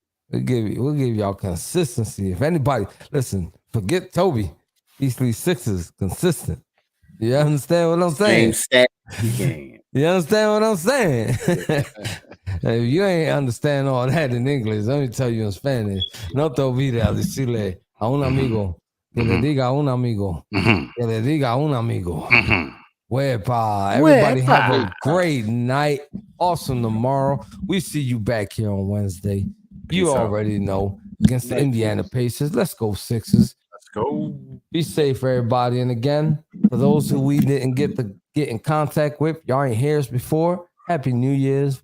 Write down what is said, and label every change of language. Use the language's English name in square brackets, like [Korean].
[English] We'll give y'all consistency. If anybody, listen, forget Toby. East Lee Sixers, consistent. You understand what I'm saying? Game, stat, game. You understand what I'm saying? If you ain't understand all that in English, let me tell you in Spanish. [Spanish] No te olvides decirle a un amigo que le diga a un amigo que le diga a un amigo. Wepa. [English] Everybody have a great night. Awesome tomorrow. We see you back here on Wednesday. You Peace out. already know. Against the Indiana Pacers. Let's go Sixers. Let's go. Be safe, everybody. And again, for those who we didn't get in contact with, y'all ain't heard us before. Happy New Year's.